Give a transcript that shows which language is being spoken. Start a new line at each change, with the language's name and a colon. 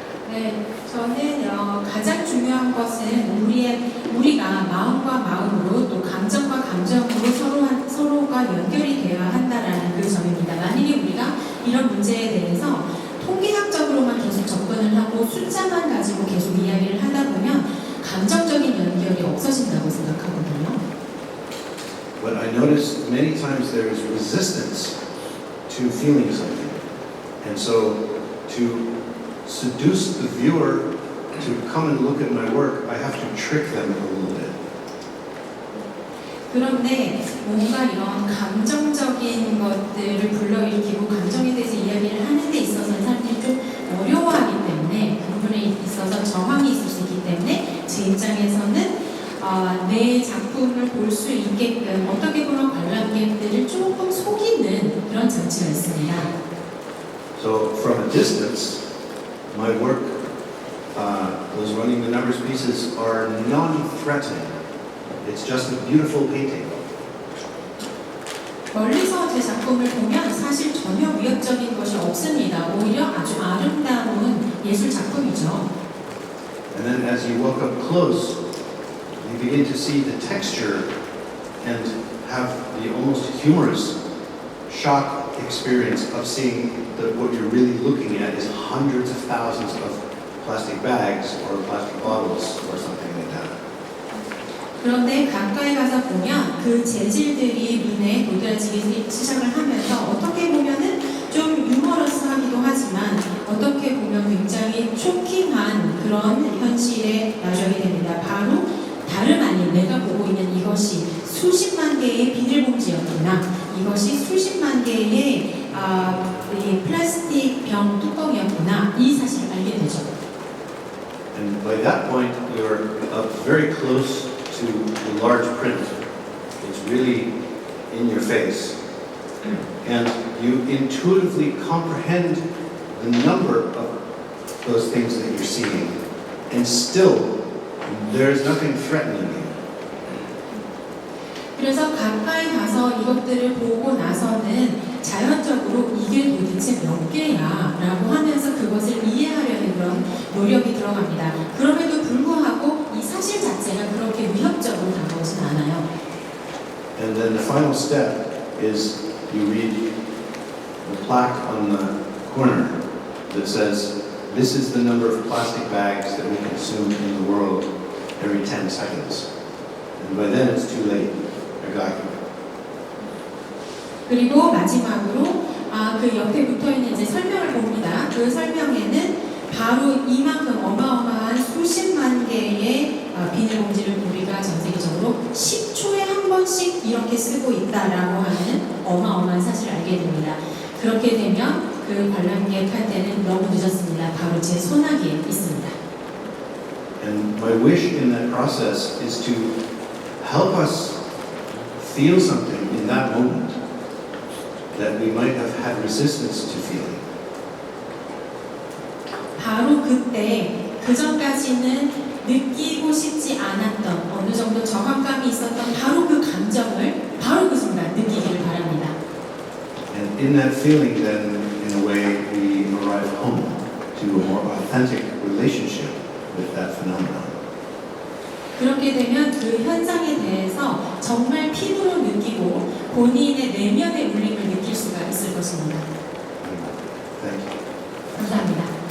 Korean: 네, 저는 가장 중요한 것은 우리가 마음과 마음으로 또 감정과 감정으로 서로가 연결이 되어야 한다라는 그 점입니다. 만약에 우리가 이런 문제에 대해서 통계학적으로만 계속 접근을 하고 숫자만 가지고 계속 이야기를 하다 보면 감정적인 연결이 없어진다고 생각하거든요.
English: But I notice many times there is resistance to feeling something. And so to seduce the viewer to come and look at my work, I have to trick them a little bit.
Korean: 그런데 뭔가 이런 감정적인 것들을 불러일으키고 감정에 대해서 이야기를 하는 데 있어서는 사람들이 좀 어려워하기 때문에 그 부분에 있어서 저항이 있을 수 있기 때문에 제 입장에서는 내 작품을 볼 수 있게끔 어떻게 보면 관람객들을 조금 속이는 그런 장치가 있습니다.
English: So from a distance, my work, those running the numbers pieces are non-threatening. It's just a beautiful painting.
Korean: 멀리서 제 작품을 보면 사실 전혀 위협적인 것이 없습니다. 오히려 아주 아름다운 예술 작품이죠.
English: And then as you walk up close, you begin to see the texture and have the almost humorous shock experience of seeing that what you're really looking at is hundreds of thousands of plastic bags or plastic bottles or something like that.
Korean: 그런데 가까이 가서 보면 그 재질들이 눈에 도드라지기 시작을 하면서 어떻게 보면은 좀 유머러스하기도 하지만 어떻게 보면 굉장히 쇼킹한 그런 현실에 마주하게 됩니다. 바로 다름 아닌 내가 보고 있는 이것이 수십만 개의 비닐봉지였구나, 이것이 수십만 개의 이 플라스틱 병 뚜껑이었구나, 이 사실을 알게 되죠.
English: And by that point, you're up very close to the large print. It's really in your face. And you intuitively comprehend the number of those things that you're seeing. And still, there's nothing threatening you.
Korean: 그래서 가까이 가서 이것들을 보고 나서는 자연적으로 이게 도대체 몇 개야 라고 하면서 그것을 이해하려는 그런 노력이 들어갑니다. 그럼에도 불구하고 이 사실 자체가 그렇게 위협적으로 다가오진 않아요.
English: And then the final step is you read the plaque on the corner that says, this is the number of plastic bags that we consume in the world every 10 seconds. And by then it's too late. I got you.
Korean: 그리고 마지막으로 그 옆에 붙어있는 이제 설명을 봅니다. 그 설명에는 바로 이만큼 어마어마한 수십만 개의 비닐봉지를 우리가 전 세계적으로 10초에 한 번씩 이렇게 쓰고 있다라고 하는 어마어마한 사실을 알게 됩니다. 그렇게 되면 그 관람객한테는 너무 늦었습니다. 바로 제 손아귀에 있습니다.
English: And my wish in that process is to help us feel something in that moment that we might have had resistance to feeling.
Korean: 바로 그때 그 전까지는 느끼고 싶지 않았던 어느 정도 저항감이 있었던 바로 그 감정을 바로 그 순간 느끼기를 바랍니다.
English: And in that feeling, then, in a way, we arrive home to a more authentic relationship with that phenomenon.
Korean: 그렇게 되면 그 현상에 대해서 정말 피부로 느끼고 본인의 내면의 울림을 느낄 수가 있을 것입니다. 것입니다.
English: Thank you.
Korean: 감사합니다.